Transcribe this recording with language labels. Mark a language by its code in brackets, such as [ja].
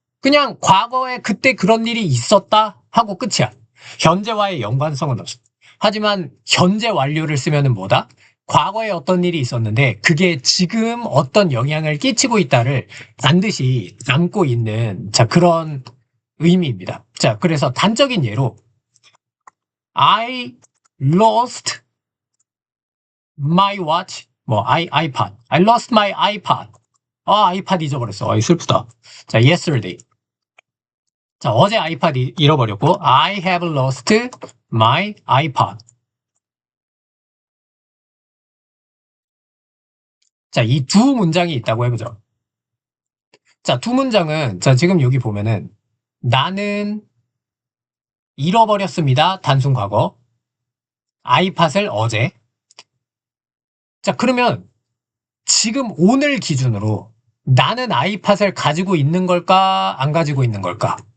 [ko] 그냥 과거에 그때 그런 일이 있었다 하고 끝이야. 현재와의 연관성은 없어. 하지만 현재 완료를 쓰면은 뭐다? 과거에 어떤 일이 있었는데 그게 지금 어떤 영향을 끼치고 있다를 반드시 담고 있는 자 그런 의미입니다. 자 그래서 단적인 예로 [en] I lost my watch iPad. I lost my iPad. [ko] 아이팟 잊어버렸어. 슬프다. 자, [en] yesterday. [ko] 자, 어제 아이팟 잃어버렸고, [en] I have lost my iPad. [ko] 자, 이 두 문장이 있다고 해보죠. 자, 두 문장은, 자, 지금 여기 보면은, 나는 잃어버렸습니다. 단순 과거. 아이팟을 어제. 자, 그러면, 지금 오늘 기준으로, 나는 아이팟을 가지고 있는 걸까? 안 가지고 있는 걸까?